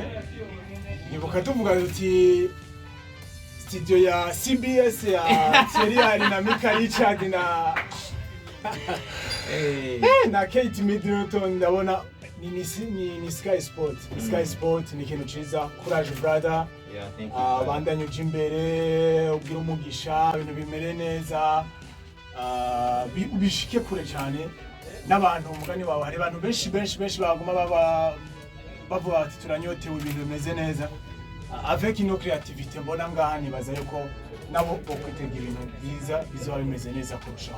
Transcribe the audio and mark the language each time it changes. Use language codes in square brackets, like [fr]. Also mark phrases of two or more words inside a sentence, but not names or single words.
[rn] Nibuka tuvuga tuti studio ya CBS ya Thierry na Mika Richard na Kate Middleton, ndabona ni Sky Sport. Sky Sport ni ikintu cyiza. [en] Courage brother. [rn] Bandanye uje imbere, ubwira umugisha, ibintu bimere neza, ubishike kure cyane n'abantu. Umugani wawe hari abantu benshi baguma bavuga bati turanyotewe ibintu bimeze neza. Avec ino creativité mbona ngaha nibaza yuko nabo bokwitega ibintu byiza bizoba bimeze neza kurushaho.